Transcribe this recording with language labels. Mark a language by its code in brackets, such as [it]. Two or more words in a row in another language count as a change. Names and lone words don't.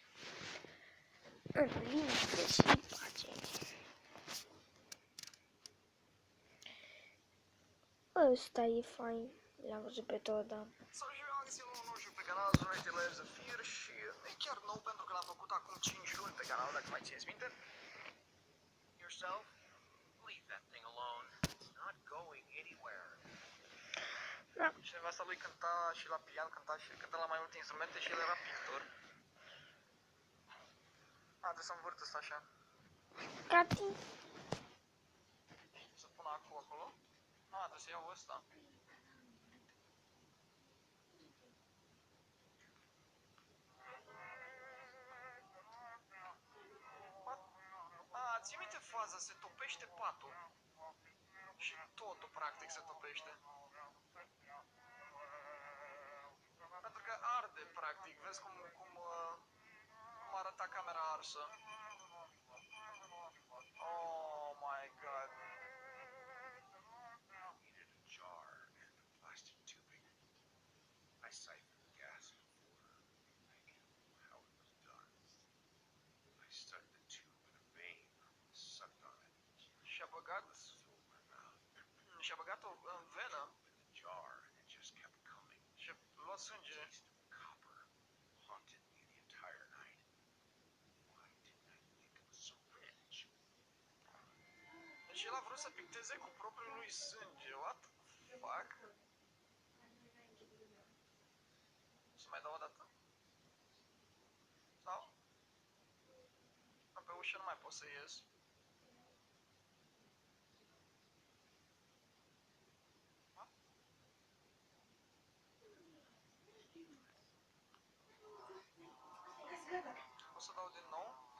[ro] În liniște și pace. Ăsta e fain. L-am văzut pe tot, da. Salutați-vă un nou joc pe canal, Zonete Layers of Fear și e chiar nou pentru că l-am făcut acum 5 luni pe canal, dacă mai țineți minte. [en] Yourself? Leave that thing alone. It's not going anywhere. [ro] Da. Și nevasta lui cânta și la pian, cânta la mai multe instrumente și el era pictor. Trebuie să învârt ăsta așa. Cati. Să pun acolo. Trebuie să iau ăsta. Ții minte faza, se topește patul. Și totul practic se topește. Pentru că arde practic, vezi cum arăta camera arsă. [en] Oh my god. Needed a jar and a plastic tubing. I siphoned the gas and water. I knew how it was done. I stuck the tube in a vein, sucked on it, [ro] Și-a băgat [en] filled my mouth. [ro] Și-a băgat-o în venă [en] In the jar, and it just kept coming. [ro] și-a luat sânge. [en] Taste of copper haunted me the entire night. Why didn't I think of a syringe? [ro] Deci el a vrut să picteze cu propriul lui sânge. [en] What the fuck? [ro] Să mai dau o dată? Sau? Pe ușă nu mai pot să ies. O să dau din nou.